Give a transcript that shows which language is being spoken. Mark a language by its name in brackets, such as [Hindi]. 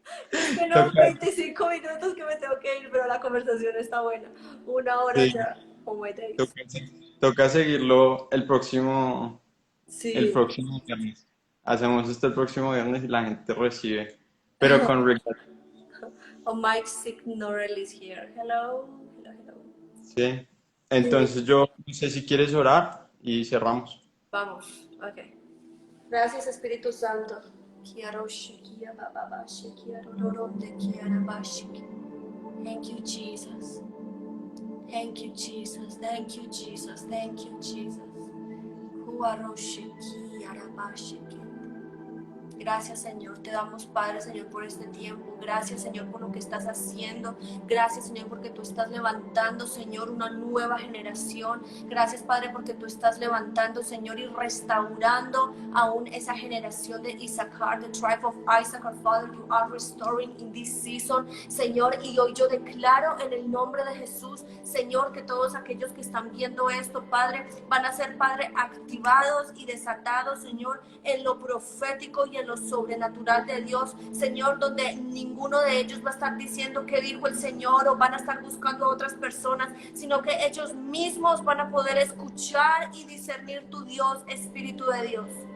[Spanish] Es que no, Toca, 25 minutos que me tengo que ir, pero la conversación está buena. Una hora sí, [English] ya. Oh my days. [Spanish] toca, toca seguirlo el Sí. próximo viernes. Hacemos esto el próximo viernes y la gente recibe. Pero con regalo. [English] Oh, Mike Signorel is here. Hello. Hello, hello. [Spanish] Sí. Entonces yo no sé si quieres orar y cerramos. Vamos. Ok. Gracias, Espíritu Santo. Quiero shikia bababa, shikia rororote, quiera bashiki. [English] Thank you, Jesus. Thank you, Jesus. Thank you, Jesus. Thank you, Jesus. Kuaro shikia rabashiki. [Spanish] Gracias, Señor. Te damos, Padre, Señor, por este tiempo. Gracias, Señor, por lo que estás haciendo. Gracias, Señor, porque tú estás levantando, Señor, una nueva generación. Gracias, Padre, porque tú estás levantando, Señor, y restaurando aún esa generación de Issachar, [English] the tribe of Issachar. Father, you are restoring in this season, Señor. [Spanish] Y hoy yo declaro en el nombre de Jesús, Señor, que todos aquellos que están viendo esto, Padre, van a ser, Padre, activados y desatados, Señor, en lo profético y en lo sobrenatural de Dios, Señor, donde ninguno de ellos va a estar diciendo qué dijo el Señor o van a estar buscando a otras personas, sino que ellos mismos van a poder escuchar y discernir tu Dios, Espíritu de Dios.